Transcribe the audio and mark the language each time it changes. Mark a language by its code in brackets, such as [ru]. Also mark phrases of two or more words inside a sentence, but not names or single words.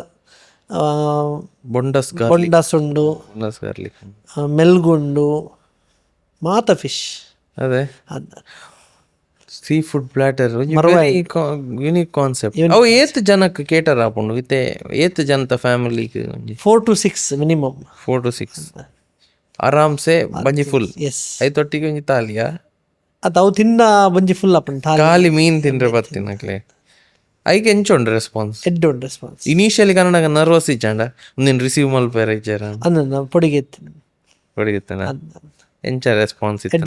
[tcy] ಬೊಂಡಸ್ ಉಂಡು ಗಾರ್ಲಿಕ್ ಮೆಲ್ಗುಂಡು ಮಾತ ಫಿಶ್ ಅದೇ [en] sea food platter unique concept [tcy] ಅವು ಏತ್ ಜನಕ್ಕೆ ಕೇಟರ್ ಆಪುಂಡು ಇತ್ತೆ ಏತ್ ಜನತ ಫ್ಯಾಮಿಲಿಗೆ [en] 4 to 6 minimum [tcy] 4 to 6 ಆರಾಮ್ಸೆ ಬಂಜಿ ಫುಲ್ ಎಸ್ ಐತೊಟ್ಟಿಗೆ ಒಂಜಿ ತಾಲಿಯಾ ಅದು ಅವು ತಿನ್ನ ಬಂಜಿ ಫುಲ್ ಆಪುಂಡು ಖಾಲಿ ಮೀನ್ ತಿಂದ್ರೆ ಬರ್ತೀನಕ್ಲೆ ಐಕೆ ಎಂಚುಂಡು ರೆಸ್ಪಾನ್ಸ್ ಎಡ್ಡೆ ಉಂಡು ರೆಸ್ಪಾನ್ಸ್ ಇನಿಷಿಯಲಿ ಕನ್ನಡ ನರ್ವಸ್ ಇಚ್ಚಾಂಡ ಒಂದಿನ ರಿಸೀವ್ ಮಲ್ಪೇರ ಇಚ್ಚಾರ ಅಂದ ಪೊಡಿಗೆ ಹೊಡಿಗುತ್ತಾನ ಎಂಚ ರೆಸ್ಪಾನ್ಸ್ ಇತ್ತು